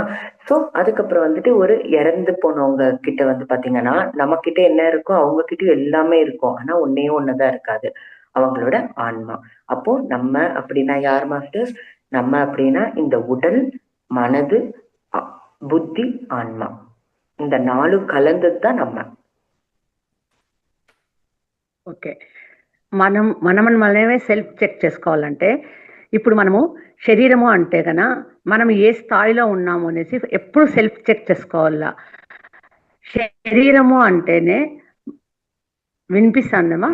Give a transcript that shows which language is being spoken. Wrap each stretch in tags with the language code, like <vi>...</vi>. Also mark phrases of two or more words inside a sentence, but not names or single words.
<ta>சோ அதுக்கப்புறம் ஒரு இறந்து போனவங்க கிட்ட பாத்தீங்கன்னா, நம்ம கிட்ட என்ன இருக்கும், அவங்க கிட்ட எல்லாமே இருக்கும். ஆனா ஒன்னே ஒண்ணுதான் இருக்காது, அவங்களோட ஆன்மா. அப்போ நம்ம அப்படின்னா யார் மாஸ்டர்ஸ்? நம்ம அப்படின்னா இந்த உடல், மனது, புத்தி, ஆன்மா, இந்த 4 கலந்ததுதான் நம்ம.</ta> <te>ఓకే, మనమని మనమే సెల్ఫ్ చెక్ చేసుకోవాలంటే ఇప్పుడు మనము శరీరము అంటే కన మనం ఏ స్థాయిలో ఉన్నాము అనేసి ఎప్పుడు సెల్ఫ్ చెక్ చేసుకోవాలా. శరీరము అంటేనే వినిపిస్తుందమ్మా?</te>